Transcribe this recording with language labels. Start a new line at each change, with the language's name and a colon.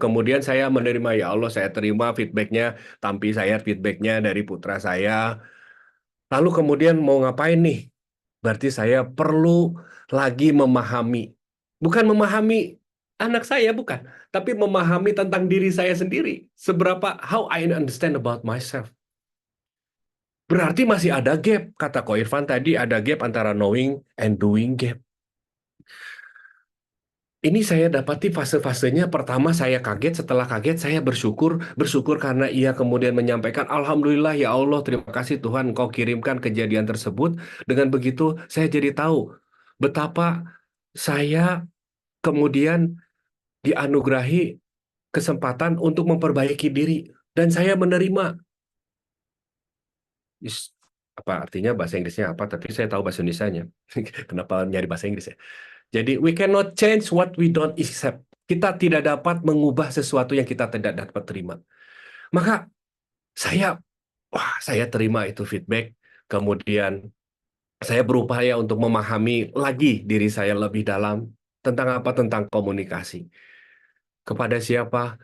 Indonesian: Kemudian saya menerima, ya Allah saya terima feedbacknya, tampi saya feedbacknya dari putra saya. Lalu kemudian mau ngapain nih? Berarti saya perlu lagi memahami. Bukan memahami anak saya, bukan. Tapi memahami tentang diri saya sendiri.
English: Seberapa, how I understand about myself.
Indonesian: Berarti masih ada gap. Kata Ko Irfan tadi, ada gap antara
English: knowing and doing gap.
Indonesian: Ini saya dapati fase-fasenya. Pertama saya kaget, setelah kaget saya bersyukur karena ia kemudian menyampaikan, Alhamdulillah ya Allah, terima kasih Tuhan Engkau kirimkan kejadian tersebut. Dengan begitu saya jadi tahu betapa saya kemudian dianugerahi kesempatan untuk memperbaiki diri dan saya menerima. Apa artinya bahasa Inggrisnya apa? Tapi saya tahu bahasa Indonesianya. Kenapa nyari bahasa Inggris ya?
English: Jadi we cannot change what we don't accept.
Indonesian: Kita tidak dapat mengubah sesuatu yang kita tidak dapat terima. Maka saya terima itu feedback. Kemudian saya berupaya untuk memahami lagi diri saya lebih dalam tentang apa? Tentang komunikasi. Kepada siapa?